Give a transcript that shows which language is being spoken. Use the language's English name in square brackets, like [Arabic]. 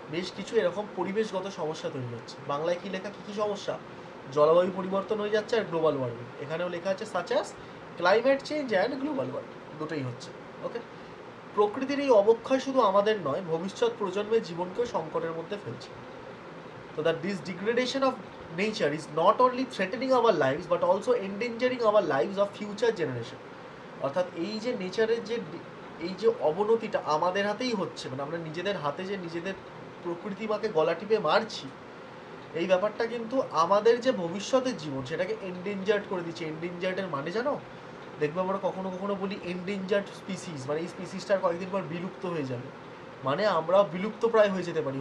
[Bangla] বেশ কিছু এরকম পরিবেশগত সমস্যা তৈরি হচ্ছে। বাংলায় কি লেখা? কী কী সমস্যা? জলবায়ু পরিবর্তন হয়ে যাচ্ছে আর গ্লোবাল ওয়ার্মিং। এখানেও লেখা আছে [English] such as climate change and global warming, [Bangla] দুটোই হচ্ছে। ওকে, প্রকৃতির এই অবক্ষয় শুধু আমাদের নয়, ভবিষ্যৎ প্রজন্মের জীবনকেও সংকটের মধ্যে ফেলছে। [English] So that this degradation of nature is not only threatening our lives but also endangering our lives of future generation. [Bangla] অর্থাৎ এই যে নেচারের যে এই যে অবনতিটা আমাদের হাতেই হচ্ছে, মানে আমরা নিজেদের হাতে যে নিজেদের প্রকৃতি মাকে গলা টিপে মারছি, এই ব্যাপারটা কিন্তু আমাদের যে ভবিষ্যতের জীবন সেটাকে এন্ডেঞ্জার্ড করে দিচ্ছে। এন্ডেঞ্জার্ডের মানে জানো? দেখবে আমরা কখনো কখনো বলি এন্ডেঞ্জার্ড স্পিসিস, মানে এই স্পিসিসটার কয়েকদিন পর বিলুপ্ত হয়ে যাবে, মানে আমরা বিলুপ্ত প্রায় হয়ে যেতে পারি।